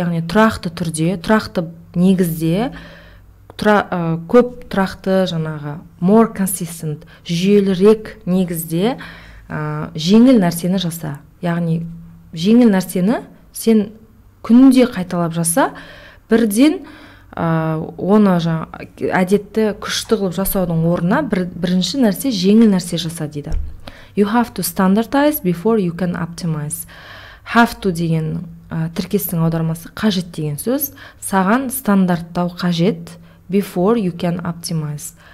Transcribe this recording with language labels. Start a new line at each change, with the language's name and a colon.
Kazakh: Яғни тұрақты түрде, тұрақты негізде, көп тұрақты жаңағы
English: more consistent
Kazakh: жүйелірек негізде жеңіл нәрсені жаса. Яғни жеңіл нәрсені сен күнде қайталап жаса, бірден оны әдетті күшті қылып жасаудың орнына бірінші нәрсе жеңіл нәрсе жаса дейді.
English: You have to standardize before you can optimize.
Kazakh: Have to деген тіркестің аудармасы қажет деген сөз. Саған стандарттау қажет
English: before you can optimize.